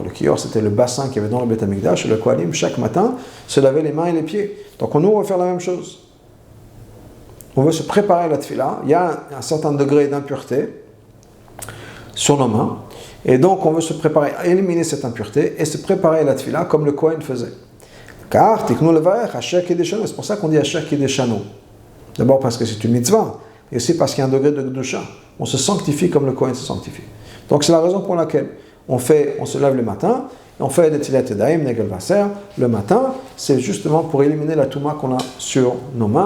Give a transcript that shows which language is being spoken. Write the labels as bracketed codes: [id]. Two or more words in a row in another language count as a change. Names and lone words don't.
[fr] Le Kior, c'était le bassin qu'il y avait dans le [he] בית המקדש, [fr] et le Kohanim, chaque matin, se lavait les mains et les pieds. Donc nous, on va faire la même chose. On veut se préparer à la Tfila. Il y a un certain degré d'impureté sur nos mains, et donc on veut se préparer à éliminer cette impureté et se préparer à la tefila comme le Kohen faisait. Car [he] תיקנו לברך אשר קדשנו, [fr] c'est pour ça qu'on dit [he] אשר קדשנו. [fr] D'abord parce que c'est une mitzvah, et aussi parce qu'il y a un degré de kedusha. On se sanctifie comme le Kohen se sanctifie. Donc c'est la raison pour laquelle on se lève le matin, et on fait des [he] נטילת ידיים, [yi] נעגל וואסער, [fr] le matin, c'est justement pour éliminer la touma qu'on a sur nos mains.